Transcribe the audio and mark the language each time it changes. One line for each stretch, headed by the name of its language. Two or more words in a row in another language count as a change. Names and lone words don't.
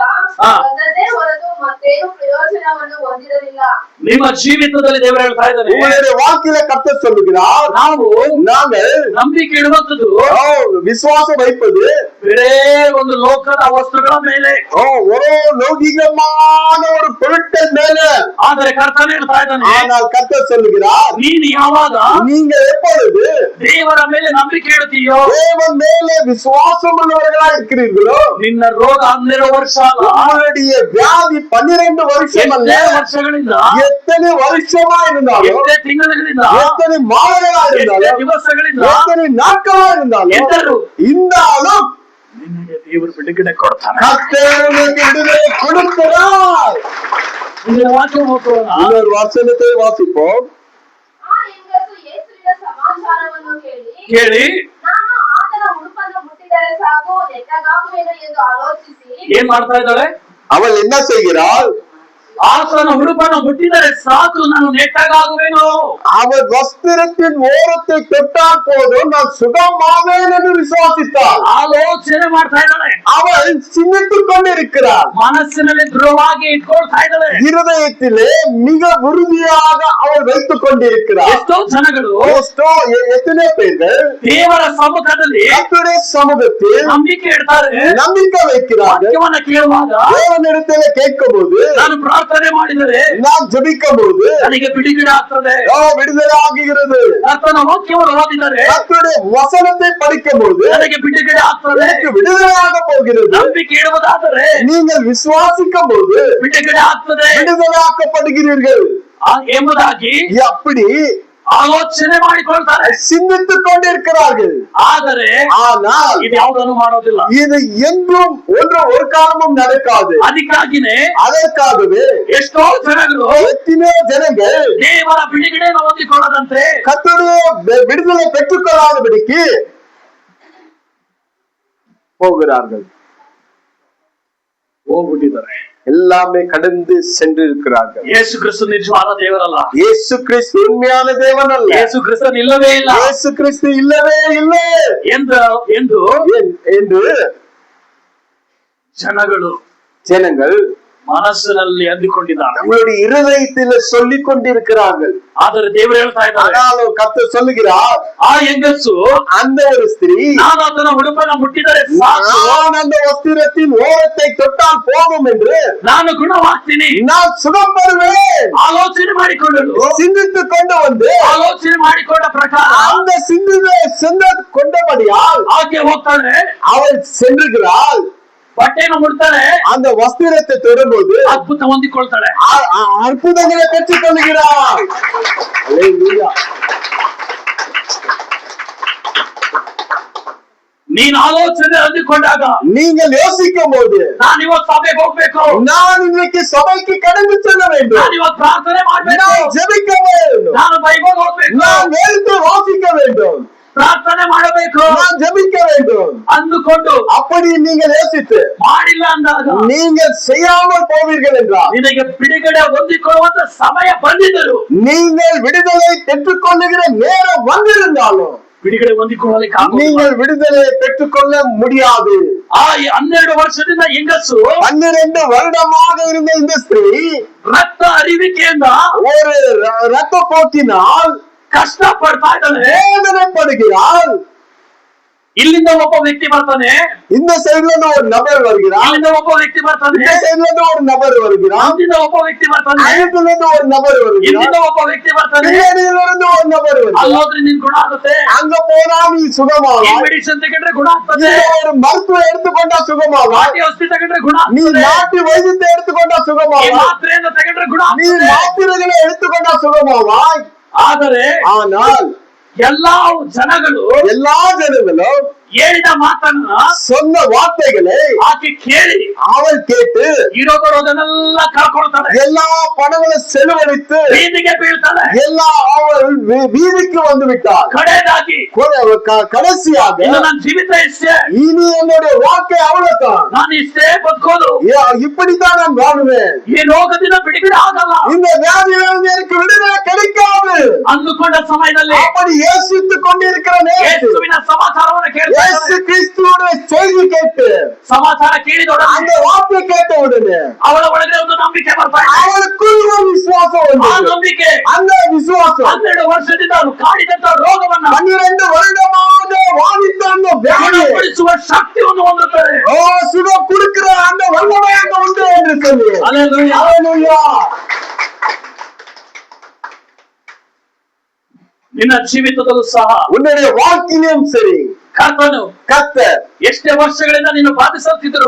Kannada: ಹಾ. ಬಂದದ್ದೇ ಹೊರತು ಮತ್ತೇನು ಪ್ರಯೋಜನವನ್ನು ಹೊಂದಿರಲಿಲ್ಲ. ನಿಮ್ಮ ಜೀವಿತದಲ್ಲಿ ದೇವರು ಹೇಳ್ತಾ ಇದ್ದಾರೆ,
Tamil: உங்களுடைய வாழ்க்கையில கர்த்தர் சொல்லுகிறார்,
Kannada: ನಾವು
Tamil: நாங்கள்
Kannada: ನಂಬಿಕೆ ಇಡುವಂತದ್ದು
Tamil: விசுவாசம் வைப்பது
Kannada: ಬೇರೆ ಒಂದು ಲೋಕದ ವಸ್ತುಗಳ ಮೇಲೆ,
Tamil: ஒரு லௌகிகமான ஒரு பொருட்கள் மேல.
Kannada: ಆದರೆ ಕರ್ತನೇ ಹೇಳ್ತಾ ಇದ್ದಾನೆ,
Tamil: ஆனால் கர்த்தர் சொல்லுகிறார்,
Kannada: ನೀನು ಯಾವಾಗ
Tamil: நீங்க எப்பொழுது
Kannada: ದೇವರ ಮೇಲೆ ನಂಬಿಕೆ ಇಡುತ್ತೀಯೋ,
Tamil: தேவன் மேலே விசுவாசம் உள்ளவர்களா இருக்கிறீர்களோ,
Kannada: ನಿನ್ನ ರೋಗ 12 ವರ್ಷ ಅಲ್ಲ,
Tamil: உங்களுடைய வியாதி 12 வருஷம் அல்ல,
Kannada: ಎಷ್ಟೇ ವರ್ಷಗಳಿಂದ,
Tamil: எத்தனை வருஷமா இருந்தாலும்,
Kannada: ಎಷ್ಟೇ ತಿಂಗಳಿಂದ,
Tamil: எத்தனை மாதங்களா
Kannada: ಎಷ್ಟೇ
Tamil: இருந்தாலும்,
Kannada: ದಿವಸಗಳಿಂದ
Tamil: எத்தனை நாட்களா இருந்தாலும்,
Kannada: ಎಂದರು
Tamil: இருந்தாலும்
Kannada: ನಿನಗೆ ದೇವರು ಬಿಡುಗಡೆ ಕೊಡ್ತಾನೆ.
Tamil: கர்த்தர் உனக்கு விடுதலை கொடுக்கிறார்.
Kannada: இந்த ವಾಕ್ಯ ಹೋಗೋಣ.
Tamil: இன்னொரு வசனத்தை வாசிப்போம்.
Kannada: ಆ ಹೆಂಗಸು ಯೇಸುವಿನ ಸಮಾಚಾರವನ್ನು ಕೇಳಿ ಕೇಳಿ ನಾನು ಆತನ ಉಡುಪನ್ನು ಮುಟ್ಟಿದರೆ ಸಾಕು ನೆಟ್ಟಗಾಗುವೆನು ಎಂದು ಆಲೋಚಿಸಿ ಏನ್ ಮಾಡ್ತಾ ಇದ್ದಾಳೆ?
Tamil: அவள் என்ன செய்கிறாள்?
Kannada: ಆತನ ಉಡುಪನ್ನು ಮುಟ್ಟಿದರೆ ಸಾಕು ನಾನು ನೆಟ್ಟಗಾಗುವೆನು.
Tamil: அவள் வஸ்திரத்தின் ஓரத்தை தொட்டால் போதும் நான் சுகமாவேன் என்று விசுவாசித்தாள்.
Kannada: ಆಲೋಚನೆ ಮಾಡ್ತಾ ಇದ್ದಾಳೆ,
Tamil: அவள் சிந்தித்துக் கொண்டிருக்கிறாள்.
Kannada: ಮನಸ್ಸಿನಲ್ಲಿ ದೃಢವಾಗಿ ಇಟ್ಕೊಳ್ತಾ ಇದ್ದಾಳೆ.
Tamil: இருதயத்திலே மிக உறுதியாக அவள் வைத்துக் கொண்டிருக்கிறாள்.
Kannada: ಎಷ್ಟೋ ಜನಗಳು
Tamil: எத்தனை பேர்கள்
Kannada: ದೇವರ ಸಮ್ಮುಖದಲ್ಲಿ
Tamil: கர்த்தருடைய சமூகத்தில்
Kannada: ನಂಬಿಕೆ ಇಡ್ತಾರೆ,
Tamil: நம்பிக்கை வைக்கிறார்கள்.
Kannada: ವಾಕ್ಯವನ್ನ ಕೇಳುವಾಗ
Tamil: தேவனிடத்தில் கேட்கும் போது,
Kannada: ನಾನು ಪ್ರಾರ್ಥನೆ ಮಾಡಿದರೆ
Tamil: நான் ஜெபிக்கும் போது
Kannada: ನನಗೆ ಬಿಡುಗಡೆ ಆಗ್ತದೆ.
Tamil: விடுதலை ஆகுகிறது.
Kannada: ಕರ್ತನ ವಾಕ್ಯವನ್ನು ಓದಿದರೆ
Tamil: கர்த்தருடைய வசனத்தை படிக்கும் போது
Kannada: ನನಗೆ ಬಿಡುಗಡೆ ಆಗ್ತದೆ.
Tamil: எனக்கு விடுதலையாக போகிறது.
Kannada: ನಂಬಿಕೆ ಇಡುವುದಾದರೆ
Tamil: நீங்கள் விசுவாசிக்கும் போது
Kannada: ಬಿಡುಗಡೆ ಆಗ್ತದೆ
Tamil: விடுதலையாக்கப்படுகிறீர்கள்
Kannada: ಎಂಬುದಾಗಿ
Tamil: அப்படி
Kannada: ಆಲೋಚನೆ ಮಾಡಿಕೊಳ್ತಾರೆ.
Tamil: சிந்தித்துக் கொண்டிருக்கிறார்கள்.
Kannada: ಆದರೆ
Tamil: ஆனால்
Kannada: ಇದು ಯಾವುದನ್ನು ಮಾಡೋದಿಲ್ಲ.
Tamil: இது எங்கும் ஒரு காலமும் நடக்காது.
Kannada: ಅದಕ್ಕಾಗಿನೇ
Tamil: அதற்காகவே
Kannada: ಎಷ್ಟೋ ಜನಗಳು
Tamil: எத்தனையோ ஜனங்கள்
Kannada: ದೇವರ ಬಿಡುಗಡೆಯನ್ನು ಹೊಂದಿಕೊಳ್ಳದಂತೆ
Tamil: கர்த்தருடைய விடுதலை பெற்றுக்கொள்ளாதபடிக்கு போகிறார்கள்,
Kannada: ಹೋಗ್ಬಿಟ್ಟಿದ್ದಾರೆ.
Tamil: எல்லாமே கடந்து சென்று இருக்கிறார்கள்.
Kannada: ಯೇಸು ಕ್ರಿಸ್ತು ನಿಜವಾದ ದೇವರಲ್ಲ.
Tamil: இயேசு கிறிஸ்து உண்மையான தேவன் அல்ல.
Kannada: ಯೇಸು ಕ್ರಿಸ್ತನ್ ಇಲ್ಲವೇ ಇಲ್ಲ
Tamil: இயேசு கிறிஸ்து இல்லவே இல்லை
Kannada: ಎಂದು
Tamil: என்று ஜனங்கள்
Kannada: ಮನಸ್ಸಿನಲ್ಲಿ ಅಂದುಕೊಂಡಿದ್ದಾರೆ.
Tamil: நம்மளுடைய இருதயத்தில் சொல்லிக் கொண்டிருக்கிறார்கள்.
Kannada: ಆದರೆ ದೇವರು ಹೇಳ್ತಾ ಇದ್ದಾರೆ,
Tamil: ஆனாலும் கர்த்தர் சொல்லுகிறார்,
Kannada: ಆ ಹೆಂಗಸು
Tamil: அந்த ஒரு ஸ்திரீ
Kannada: ನಾನು ಆತನ ಉಡುಪನ್ನು ಮುಟ್ಟಿದರೆ ಸಾಕು,
Tamil: நான் அந்த வஸ்திரத்தின் ஓரத்தை தொட்டால் போதும் என்று
Kannada: ನಾನು ಗುಣವಾಗ್ತೀನಿ.
Tamil: நான் சுகம் பெறுவேன்.
Kannada: ಆಲೋಚನೆ ಮಾಡಿಕೊಳ್ಳಲು
Tamil: சிந்தித்துக் கொண்டு வந்து
Kannada: ಆಲೋಚನೆ ಮಾಡಿಕೊಂಡ ಪ್ರಕಾರ
Tamil: அந்த சிந்த கொண்டபடியால்
Kannada: ಆಕೆ ಹೋಗ್ತಾಳೆ,
Tamil: அவள் சென்றுகிறாள்.
Kannada: ಬಟ್ಟೆಯನ್ನು ಮುಡ್ತಾಳೆ,
Tamil: அந்த வஸ்திரத்தை தொடும்போது
Kannada: ಅದ್ಭುತ ಹೊಂದಿಕೊಳ್ತಾಳೆ.
Tamil: அற்புதங்களை பெற்றுக் கொள்கிறாள். அல்லேலூயா.
Kannada: ನೀನು ಆಲೋಚನೆ ಅಂದುಕೊಂಡಾಗ
Tamil: நீங்கள் யோசிக்கும் போது
Kannada: ನಾನು ಇವತ್ತು ಸಭೆಗೆ ಹೋಗ್ಬೇಕು,
Tamil: நான் இன்னைக்கு சபைக்கு கடந்து செல்ல வேண்டும்,
Kannada: ನಾನು ಇವತ್ತು ಪ್ರಾರ್ಥನೆ ಮಾಡ್ಬೇಕು,
Tamil: நான் ஜெபிக்க வேண்டும்,
Kannada: ನಾನು ಬೈಬಲ್ ಓದ್ಬೇಕು,
Tamil: நான் எழுத்து வாசிக்க வேண்டும்,
Kannada: ಪ್ರಾರ್ಥನೆ ಮಾಡಬೇಕು
Tamil: நான் ஜெபிக்க வேண்டும்
Kannada: ಅಂದುಕೊಂಡು
Tamil: அப்படி நீங்கள் யோசித்து
Kannada: ಮಾಡಿಲ್ಲ ಅಂದಾಗ
Tamil: நீங்கள் செய்யாமல் போவீர்கள் என்றால்
Kannada: ನಿನಗೆ ಬಿಡುಗಡೆ ಹೊಂದಿಕೊಳ್ಳುವಂತ ಸಮಯ ಬಂದಿದ್ದರು,
Tamil: நீங்கள் விடுதலை பெற்றுக் கொள்ளுகிற நேரம் வந்திருந்தாலும்
Kannada: ಬಿಡುಗಡೆ ಹೊಂದಿಕೊಳ್ಳಲಿಕ್ಕೆ
Tamil: நீங்கள் விடுதலை பெற்றுக்கொள்ள முடியாது.
Kannada: ಆ 12 ವರ್ಷದಿಂದ ಹೆಂಗಸು
Tamil: 12 வருடமாக இருந்த இந்த ஸ்திரீ
Kannada: ರಕ್ತ ಅರಿವಿಕೆಯಿಂದ
Tamil: ஒரு ரத்த போக்கினால்
Kannada: ಕಷ್ಟ ಪಡ್ತಾ ಇದ್ದಾಳೆ.
Tamil: வேதனைப்படுகிறாள்.
Kannada: ಇಲ್ಲಿಂದ ಒಬ್ಬ ವ್ಯಕ್ತಿ ಬರ್ತಾನೆ,
Tamil: இந்த சைடுல இருந்து ஒரு நபர் வருகிறார்,
Kannada: ಇಲ್ಲಿಂದ ಒಬ್ಬ ವ್ಯಕ್ತಿ ಬರ್ತಾನೆ,
Tamil: இந்த சைடுல இருந்து ஒரு நபர் வருகிறார்,
Kannada: ಅಲ್ಲಿಂದ ಒಬ್ಬ ವ್ಯಕ್ತಿ ಬರ್ತಾನೆ,
Tamil: அங்கிட்ட இருந்து ஒரு நபர் வருகிறார்,
Kannada: ಇಲ್ಲಿಂದ ಒಬ್ಬ ವ್ಯಕ್ತಿ ಬರ್ತಾನೆ.
Tamil: பின்னாடியில இருந்து ஒரு நபர் வருகிறார்.
Kannada: ಅಲ್ಲೋದ್ರೆ ನಿನ್ ಗುಣ ಆಗುತ್ತೆ,
Tamil: அங்க போனா நீ
Kannada: ಈ
Tamil: சுகமாவாய்,
Kannada: ಮೆಡಿಸಿನ್ ತಗೊಂಡ್ರೆ ಗುಣ ಆಗ್ತದೆ,
Tamil: இந்த ஒரு மருத்துவம் எடுத்துக்கொண்டா சுகமாவாய்,
Kannada: ನಾಟಿ ಔಷಧಿ ತಗೊಂಡ್ರೆ ಗುಣ
Tamil: நீ
Kannada: ಆಗ್ತದೆ,
Tamil: நாட்டு வைத்தியத்தை எடுத்துக்கொண்டா
Kannada: ಈ
Tamil: சுகமாவாய்,
Kannada: ಮಾತ್ರೆಯನ್ನು ತಗೊಂಡ್ರೆ ಗುಣ
Tamil: நீ
Kannada: ಆಗ್ತದೆ.
Tamil: மாத்திரைகளை எடுத்துக்கொண்டா சுகமாவாய்.
Kannada: ಆದರೆ
Tamil: ஆனால்
Kannada: ಎಲ್ಲಾ ಜನಗಳು
Tamil: எல்லா ஜனங்களும்
Kannada: ಹೇಳಿದ ಮಾತನ್ನ
Tamil: சொன்ன வார்த்தைகளை
Kannada: ಆಕೆ ಕೇಳಿ
Tamil: அவள் கேட்டு
Kannada: ಇರೋ ಬರೋದನ್ನೆಲ್ಲ ಕಳ್ಕೊಳ್ತಾಳೆ,
Tamil: எல்லா பணங்களை செலவழித்து
Kannada: ಬೀದಿಗೆ ಬೀಳ್ತಾಳೆ.
Tamil: எல்லா அவள் வீதிக்கு வந்து விட்டாள்.
Kannada: ಕಡೆದಾಗಿ
Tamil: கடைசியாக
Kannada: ಇನ್ನು ನನ್ನ ಜೀವಿತ ಇಷ್ಟೇ,
Tamil: இனி என்னுடைய வாழ்க்கை அவ்வளவுதான்,
Kannada: ನಾನು ಇಷ್ಟೇ ಬದುಕೋದು,
Tamil: இப்படித்தான் நான் வாழுவேன்,
Kannada: ಈ ರೋಗದಿಂದ ಬಿಡುಗಡೆ ಆಗಲ್ಲ
Tamil: இந்த வியாதியிலிருந்து எனக்கு விடுதலை கிடைக்காது
Kannada: ಅಂದುಕೊಂಡ ಸಮಯದಲ್ಲಿ
Tamil: அப்படி யோசித்துக் கொண்டிருக்கிற நேரத்தில்
Kannada: ಯೇಸುವಿನ ಸಮಾಚಾರವನ್ನು ಕೇಳ್ತಾಳೆ.
Tamil: இயேசு கிறிஸ்துவோட செய்தி கேட்டு
Kannada: ಸಮಾಚಾರ ಕೇಳಿದೊಡನೆ
Tamil: அந்த வார்த்தை கேட்ட உடனே
Kannada: ಅವಳ ಒಳಗೆ ಒಂದು ನಂಬಿಕೆ ಬರ್ತಾ ಇದೆ.
Tamil: அவளுக்குள் ஒரு விசுவாசம்
Kannada: ಆ
Tamil: வந்தது.
Kannada: ನಂಬಿಕೆ
Tamil: அந்த விசுவாசம்
Kannada: 12 ವರ್ಷದಿಂದ ಅವನು ಕಾಡಿದಂತ ರೋಗವನ್ನ
Tamil: 12 வருடமாக வாதித்த அந்த வியாதி
Kannada: ಗುಣಪಡಿಸುವ ಶಕ್ತಿಯನ್ನು ಹೊಂದುತ್ತದೆ.
Tamil: சுகம் கொடுக்கிற அந்த வல்லமை அங்க உண்டு என்று சொல்லி Hallelujah. Hallelujah.
Kannada: ನಿನ್ನ ಜೀವಿತದಲ್ಲೂ ಸಹ
Tamil: உன்னுடைய வாழ்க்கையிலும் சரி
Kannada: ಕರ್ತನು
Tamil: கர்த்தர்
Kannada: ಎಷ್ಟೇ ವರ್ಷಗಳಿಂದ ನೀನು ಬಾಧಿಸುತ್ತಿದ್ದರು